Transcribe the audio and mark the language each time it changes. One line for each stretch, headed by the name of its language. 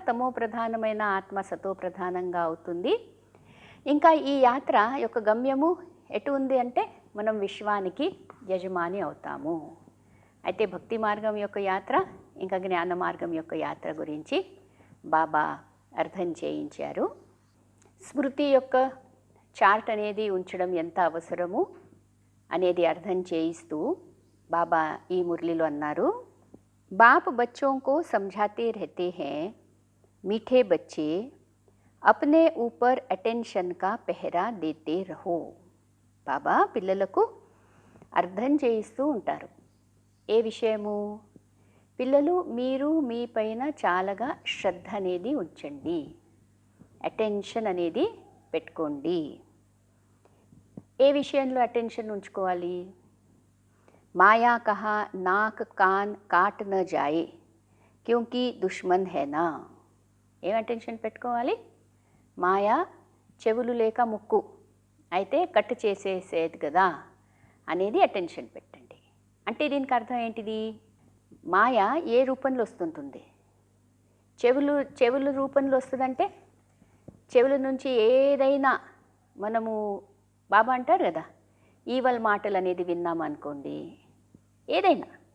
Telugu: తమో ప్రధానమైన ఆత్మ సతో ప్రధానంగా అవుతుంది. ఇంకా ఈ యాత్ర యొక్క గమ్యము ఎటు ఉంది అంటే మనం విశ్వానికి యజమాని అవుతాము. అయితే భక్తి మార్గం యొక్క యాత్ర ఇంకా జ్ఞాన మార్గం యొక్క యాత్ర గురించి బాబా అర్థం చేయించారు. స్మృతి యొక్క చార్ట్ అనేది ఉంచడం ఎంత అవసరము అనేది అర్థం చేయిస్తూ బాబా ఈ మురళిలో అన్నారు,
Hindi: बाप बच्चों को समझाते रहते हैं, मीठे बच्चे अपने ऊपर अटेंशन का पहरा देते रहो.
Telugu: బాబా పిల్లలకు అర్థం చేయిస్తూ ఉంటారు. ఏ విషయము? పిల్లలు మీరు మీ పైన చాలాగా శ్రద్ధ అనేది ఉంచండి, అటెన్షన్ అనేది పెట్టుకోండి. ఏ విషయంలో అటెన్షన్ ఉంచుకోవాలి?
Hindi: माया कहा नाक कान काट न जाए क्योंकि दुश्मन है ना.
Telugu: ఏం అటెన్షన్ పెట్టుకోవాలి? మాయా చెవులు లేక ముక్కు అయితే కట్ చేసేసేది కదా అనేది అటెన్షన్ పెట్టండి. అంటే దీనికి అర్థం ఏంటిది? మాయ ఏ రూపంలో వస్తుంటుంది? చెవులు రూపంలో వస్తుందంటే చెవుల నుంచి ఏదైనా మనము బాబా అంటారు కదా, ఈవల్ మాటలు అనేది విన్నామనుకోండి, ఏదైనా